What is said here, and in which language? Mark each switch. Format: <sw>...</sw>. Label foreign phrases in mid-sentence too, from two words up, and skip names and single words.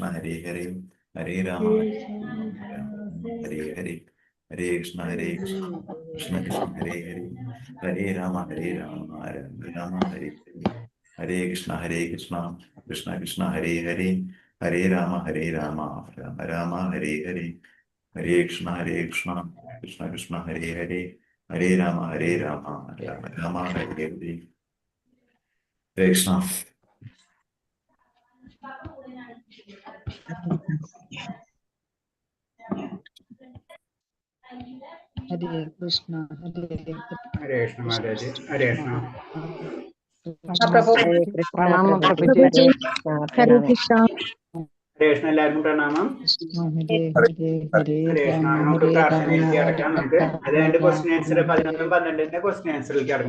<sa>ഹരേ ഹരേ ഹരേ രാമ ഹരേ ഹരേ ഹരേ കൃഷ്ണ കൃഷ്ണ കൃഷ്ണ ഹരേ ഹരേ ഹരേ രാമ രാമ ഹരേ ഹരേ ഹരേ കൃഷ്ണ കൃഷ്ണ കൃഷ്ണ ഹരേ ഹരേ ഹരേ രാമ രാമ രാമ ഹരേ ഹരേ ഹരേ കൃഷ്ണ കൃഷ്ണ കൃഷ്ണ ഹരേ ഹരേ ഹരേ രാമ രാമ ഹരേ ഹരേ ഹരേ കൃഷ്ണ.</sa> <ml>ഹരേ കൃഷ്ണ ഹരേ കൃഷ്ണ മാതാജി. ഹരേ കൃഷ്ണ. ഹരേ കൃഷ്ണ. എല്ലാവർക്കും പ്രണാമം. ഹരേ കൃഷ്ണ. നമുക്ക് പ്രാർത്ഥനയിലേക്ക് കിടക്കാം. നമുക്ക് അത് കഴിഞ്ഞിട്ട്</ml> <en>question answer</en> <ml>11 12</ml> <en>question answerilekku</en> <ml>കിടക്കും.</ml>